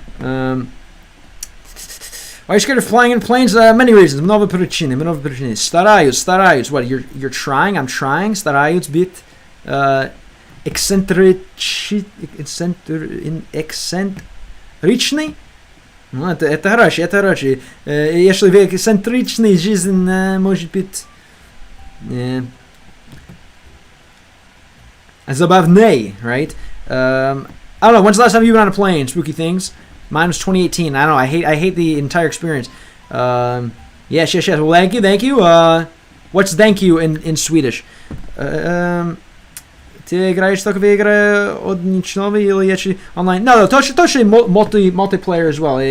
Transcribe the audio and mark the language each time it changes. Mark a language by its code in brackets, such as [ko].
[en] Why are you scared of flying in planes? Many reasons. [ru] Много причин. Стараюсь. [en] What? You're trying? I'm trying. [ru] Стараюсь быть эксцентричный. Ну, это хорошо. Если вы эксцентричный, жизнь может быть забавней, [en] right? I don't know. When's the last time you've been on a plane? Spooky things. Mine was 2018. I don't know. I hate the entire experience. Yes. Well, thank you. What's thank you in Swedish? [ru] Ты играешь только в игры одиночные или онлайн? [en] No, [ru] тоже [en] multiplayer as well.